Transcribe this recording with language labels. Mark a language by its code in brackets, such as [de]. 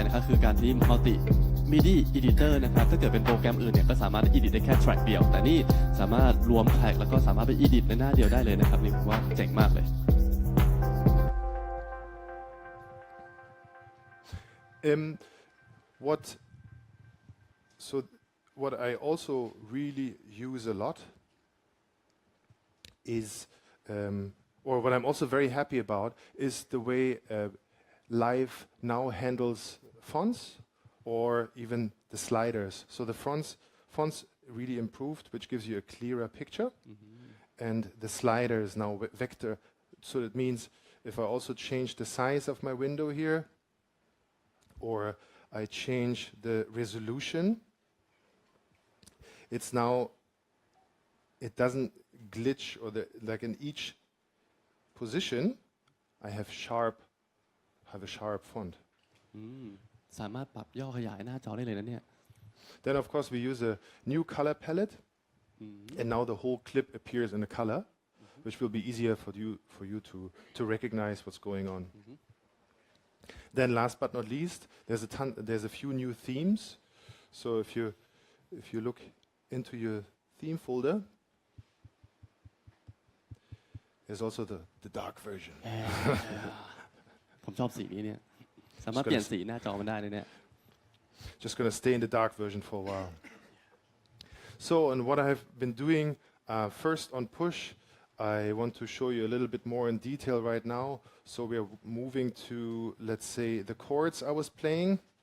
[th] คือการที่ multi MIDI editor นะครับถ้าเกิดเป็นโปรแกรมอื่นเนี่ยก็สามารถ edit ได้แค่ track เดียวแต่นี่สามารถรวม track แล้วก็สามารถไป edit ในหน้าเดียวได้เลยนะครับนี่ผมว่าเจ๋งมากเลย [en] What I also really use a lot is, or what I'm also very happy about, is the way Live now handles fonts or even the sliders. So the fonts really improved, which gives you a clearer picture. And the sliders now vector. So it means if I also change the size of my window here, or I change the resolution, it's now, it doesn't glitch, or like in each position, I have a sharp font. [th] สามารถปรับย่อขยายหน้าจอได้เลยนะเนี่ย [en] Then of course we use a new color palette, and now the whole clip appears in a color, which will be easier for you to recognize what's going on. Then last but not least, there's a few new themes. So if you look into your theme folder, there's also the dark version. [th] ผมชอบสีนี้เนี่ยสามารถเปลี่ยนสีหน้าจอมันได้เลยเนี่ย [en] Just going to stay in the dark version for a while. So, and what I've been doing first on push, I want to show you a little bit more in detail right now. So we are moving to, let's say, the chords I was playing.